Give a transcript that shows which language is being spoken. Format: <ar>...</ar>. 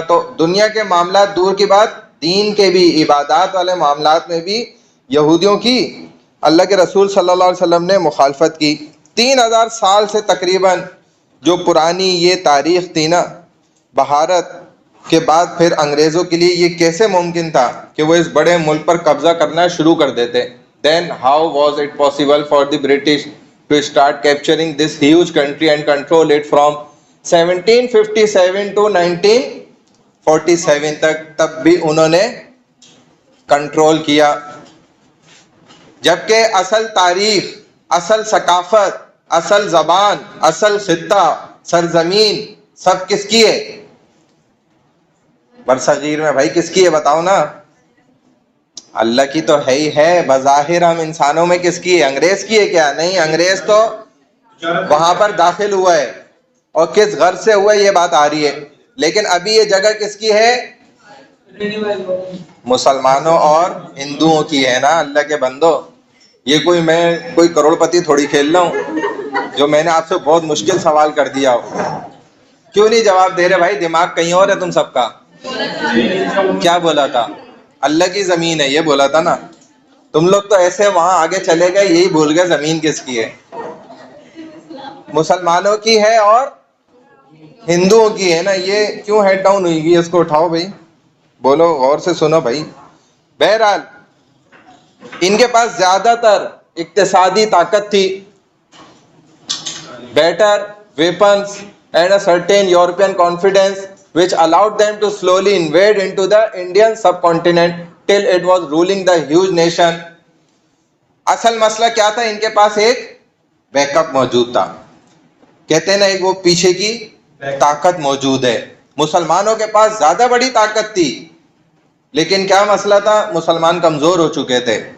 <ur>تو دنیا کے معاملات دور کی بات, دین کے بھی, عبادات والے معاملات میں بھی یہودیوں کی اللہ کے رسول صلی اللہ علیہ وسلم نے مخالفت کی. 3000 سال سے تقریباً جو پرانی یہ تاریخ تھی نا, بھارت کے بعد پھر انگریزوں کے لیے یہ کیسے ممکن تھا کہ وہ اس بڑے ملک پر قبضہ کرنا شروع کر دیتے.</ur> <en>Then how was it possible for the British to start capturing this huge country and control it from 1757 to 1947 تک؟</en> <ur>تب بھی انہوں نے کنٹرول کیا. جبکہ اصل تاریخ, اصل ثقافت, اصل زبان, اصل خطہ, سرزمین سب کس کی ہے؟ برصغیر میں بھائی کس کی ہے بتاؤ نا. اللہ کی تو ہے ہی ہے. بظاہر ہم انسانوں میں کس کی ہے؟ انگریز کی ہے کیا؟ نہیں, انگریز تو وہاں پر داخل ہوا ہے اور کس غرض سے ہوا ہے یہ بات آ رہی ہے. لیکن ابھی یہ جگہ کس کی ہے؟ مسلمانوں اور ہندوؤں کی ہے نا. اللہ کے بندو, یہ میں کوئی کروڑ پتی تھوڑی کھیل رہا ہوں جو میں نے آپ سے بہت مشکل سوال کر دیا ہو. کیوں نہیں جواب دے رہے بھائی؟ دماغ کہیں اور ہے تم سب کا. کیا بولا تھا؟ اللہ کی زمین ہے یہ بولا تھا نا. تم لوگ تو ایسے وہاں آگے چلے گئے, یہی بھول گئے زمین کس کی ہے. مسلمانوں کی ہے اور ہندوؤں کی ہے نا. یہ کیوں ہیڈ ڈاؤن ہوئی گی؟ اس کو اٹھاؤ بھائی, بولو, غور سے سنو بھائی. بہرحال ان کے پاس زیادہ تر اقتصادی طاقت تھی,</ur> <en>Better weapons and a certain European confidence which allowed them to slowly invade into the Indian subcontinent till it was ruling the huge nation.</en> <ur>اصل مسئلہ کیا تھا؟ ان کے پاس ایک بیک اپ موجود تھا. کہتے ہیں نا ایک وہ پیچھے کی طاقت موجود ہے. مسلمانوں کے پاس زیادہ بڑی طاقت تھی, لیکن کیا مسئلہ تھا؟ مسلمان کمزور ہو چکے تھے.</ur>